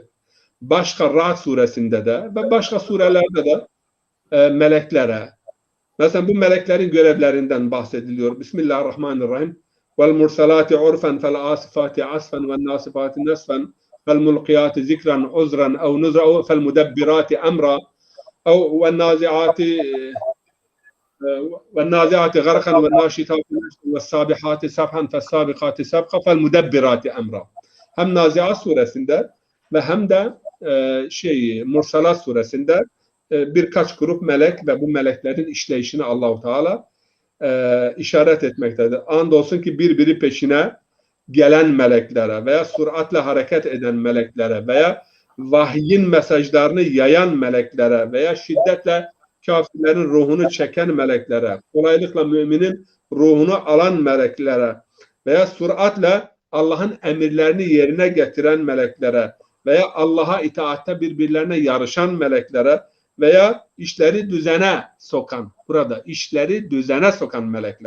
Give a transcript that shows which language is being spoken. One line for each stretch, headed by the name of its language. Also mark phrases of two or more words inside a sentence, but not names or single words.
Turkish: Başka Ra'd suresinde de ve başka surelerde de meleklere, mesela bu meleklerin görevlerinden bahsediliyor. Bismillahirrahmanirrahim.
Arabic: والمرسلات عرفا فالعاصفات عصفا والناسفات نسفا فالملقيات ذكرا عذرا أو نذرا فالمدبرات أمرا أو والنازعات والنازعات غرقا والناشطات والسابحات سبحا فالسابقات سبقا فالمدبرات emra.
Turkish: Hem Naziat suresinde ve hem de Mursalat suresinde birkaç grup melek ve bu meleklerin işleyişini Allah-u Teala işaret etmektedir. Andolsun ki birbiri peşine gelen meleklere veya süratle hareket eden meleklere veya vahyin mesajlarını yayan meleklere veya şiddetle kafirlerin ruhunu çeken meleklere, kolaylıkla müminin ruhunu alan meleklere veya süratle Allah'ın emirlerini yerine getiren meleklere veya Allah'a itaatte birbirlerine yarışan meleklere veya işleri düzene sokan, burada işleri düzene sokan melekler.